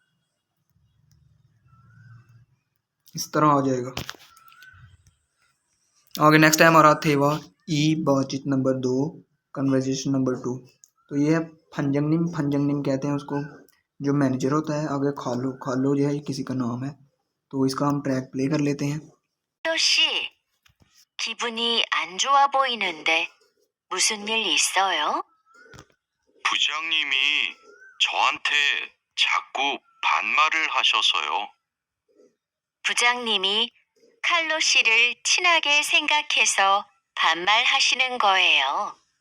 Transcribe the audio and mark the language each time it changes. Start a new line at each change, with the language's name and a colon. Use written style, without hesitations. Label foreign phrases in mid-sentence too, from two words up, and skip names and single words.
Hindi: इस तरह आ जाएगा। आगे नेक्स्ट है हमारा थेवा ई बातचीत नंबर 2
English: conversation number
Hindi: 2। तो ये है फंजंगनिम। फंजंगनिम कहते हैं उसको जो मैनेजर होता है। आगे खालो खालो जो है किसी का नाम है। तो इसका हम
English: track play
Hindi: कर लेते हैं।
Korean: 씨, 기분이 안 좋아 보이는데 무슨 일 있어요? 부장님이 저한테 자꾸 반말을 하셔서요. 부장님이 칼로 씨를 친하게 생각해서 반말하시는 거예요.